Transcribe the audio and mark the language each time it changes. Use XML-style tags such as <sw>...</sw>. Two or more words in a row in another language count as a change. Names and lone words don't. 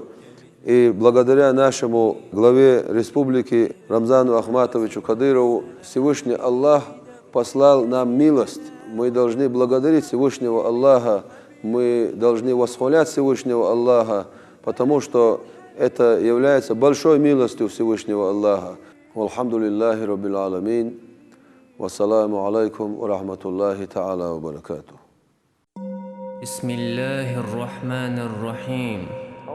<ru>И благодаря нашему главе республики Рамзану Ахматовичу Кадырову Всевышний Аллах послал нам милость. Мы должны благодарить Всевышнего Аллаха мы должны восхвалять Всевышнего Аллаха, потому что это является большой милостью Всевышнего Аллаха.</ru> <ar>الحمد لله رب العالمين. والسلام عليكم ورحمة الله تعالى وبركاته. بسم الله الرحمن الرحيم</ar>